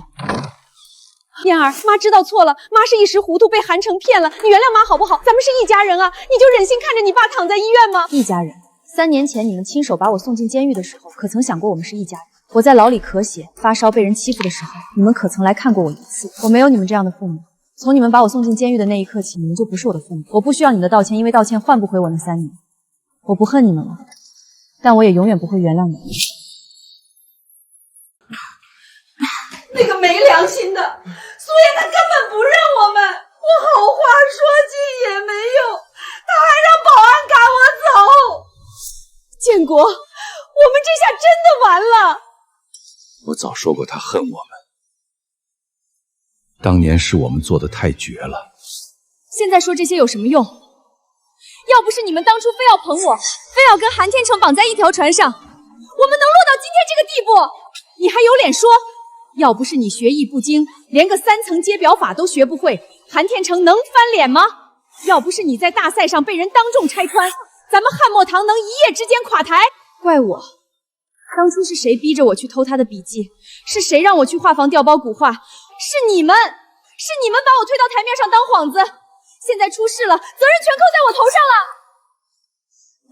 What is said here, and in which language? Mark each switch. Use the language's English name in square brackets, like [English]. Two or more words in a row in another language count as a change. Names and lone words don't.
[Chinese] 燕兒，媽知道錯了，媽是一時糊塗被韓成騙了，你原諒媽好不好？咱們是一家人啊，你就忍心看着你爸躺在醫院嗎？一家人？3年前你們親手把我送進監獄的時候，可曾想過我們是一家人？我在牢裡咳血、發燒、被人欺負的時候，你們可曾來看過我1次？我沒有你們這樣的父母。從你們把我送進監獄的那一刻起，你們就不是我的父母。我不需要你們的道歉，因為道歉換不回我那3年。我不恨你們了，但我也永遠不會原諒你們。那個沒良心的蘇燕，她根本不認我們，我好話說盡也沒用，她還讓保安趕我走。建國，我們這下真的完了。我早說過他恨我們。當年是我們做的太絕了。現在說這些有什麼用？要不是你們當初非要捧我，非要跟韓天成綁在一條船上，我們能落到今天這個地步？你還有臉說？要不是你學藝不精，連個3層階表法都學不會，韓天成能翻臉嗎？要不是你在大赛上被人当众拆穿，咱们汉墨堂能一夜之间垮台？怪我，当初是谁逼着我去偷他的笔记？是谁讓我去画坊调包古画？是你们把我推到台面上当幌子。现在出事了，责任全扣在我头上了。